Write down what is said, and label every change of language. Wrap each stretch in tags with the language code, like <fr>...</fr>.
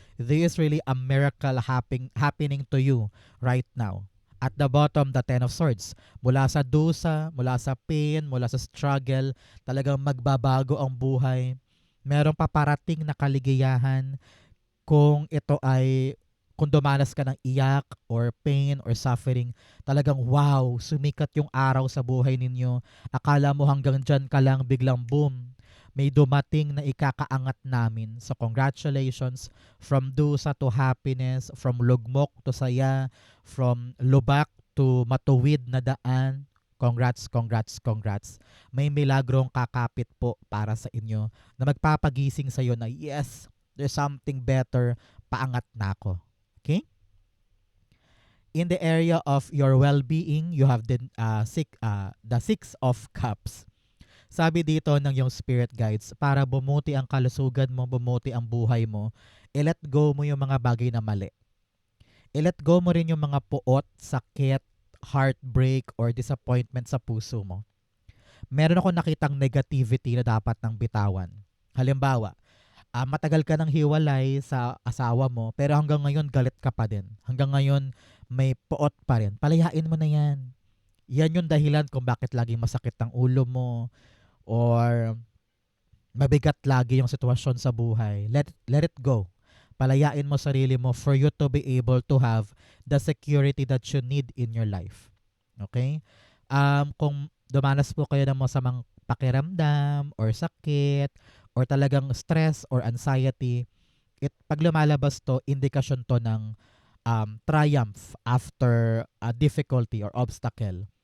<en>This is really a miracle happening to you right now. At the bottom, the Ten of Swords.</en> <tl>Mula sa dusa, mula sa pain, mula sa struggle, talagang magbabago ang buhay. Merong paparating na kaligayahan kung ito ay kung dumanas ka ng iyak or</tl> <en>pain or suffering,</en> <tl>talagang wow, sumikat yung araw sa buhay ninyo. Akala mo hanggang dyan ka lang, biglang boom, may dumating na ikakaangat namin.</tl> <en>So congratulations, from dusa to happiness, from lugmok to saya, from lubak to</en> <tl>matuwid na daan. Congrats, congrats, congrats. May milagrong kakapit po para sa inyo na magpapagising sa iyo na yes,</tl> <en>there's something better,</en> <tl>paangat na ako. Okay?</tl> <en>In the area of your well-being, you have the Six of Cups.</en> <tl>Sabi dito ng yung spirit guides, para bumuti ang kalusugan mo, bumuti ang buhay mo, i-let go mo yung mga bagay na mali. I-let go mo rin yung mga puot, sakit, heartbreak, or disappointment sa puso mo. Meron ako nakitang negativity na dapat nang bitawan. Halimbawa, matagal ka nang hiwalay sa asawa mo, pero hanggang ngayon galit ka pa din. Hanggang ngayon may puot pa rin. Palayain mo na yan. Yan yung dahilan kung bakit laging masakit ang ulo mo or mabigat lagi yung sitwasyon sa buhay.</tl> <en>Let it go.</en> <tl>Palayain mo sarili mo</tl> <en>for you to be able to have the security that you need in your life.</en> <tl>Okay? Kung dumanas po kayo ng masamang pakiramdam or sakit or talagang stress or anxiety, pag lumalabas to, indikasyon to ng</tl> <en>triumph after a difficulty or obstacle.</en>